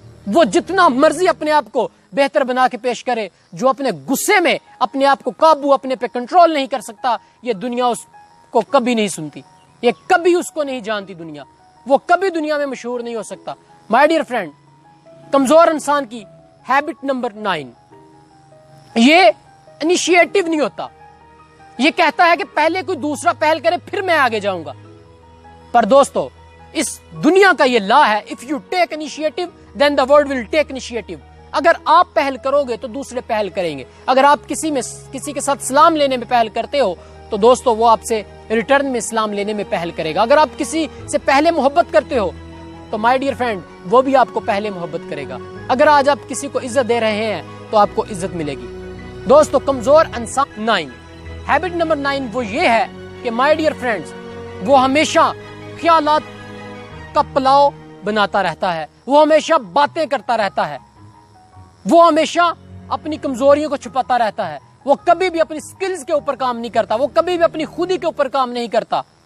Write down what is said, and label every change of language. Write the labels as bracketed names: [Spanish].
[Urdu] وہ جتنا مرضی اپنے آپ کو بہتر بنا کے پیش کرے، جو اپنے غصے میں اپنے آپ کو قابو اپنے پہ کنٹرول نہیں کر سکتا، یہ دنیا اس کو کبھی نہیں سنتی، یہ کبھی اس کو نہیں جانتی دنیا، وہ کبھی دنیا میں مشہور نہیں ہو سکتا. [English] my dear friend [Urdu] کمزور انسان کی ہیبٹ نمبر 9 یہ انیشیٹو نہیں ہوتا، یہ کہتا ہے کہ پہلے کوئی دوسرا پہل کرے پھر میں آگے جاؤں گا. پر دوستو اس دنیا کا یہ لا ہے [English] if you take initiative then the world will take initiative. [Urdu] اگر آپ پہل کرو گے تو دوسرے پہل کریں گے. اگر آپ کسی کے ساتھ سلام لینے میں پہل کرتے ہو تو دوستو وہ آپ سے ریٹرن میں سلام لینے میں پہل کرے گا. اگر آپ کسی سے پہلے محبت کرتے ہو تو [English] my dear friend [Urdu] وہ بھی آپ کو پہلے محبت کرے گا. اگر آج آپ کسی کو عزت دے رہے ہیں تو آپ کو عزت ملے گی. دوستو کمزور انسان 9 ہیبٹ نمبر 9 وہ یہ ہے کہ [English] my dear friends [Urdu] وہ ہمیشہ خیالات کا پلاؤ بناتا رہتا ہے، وہ ہمیشہ باتیں کرتا رہتا ہے، وہ ہمیشہ اپنی کمزوریوں کو چھپاتا رہتا ہے، وہ کبھی بھی اپنی سکلز کے اوپر کام نہیں کرتا، وہ کبھی بھی اپنی خودی کے اوپر کام نہیں کرتا.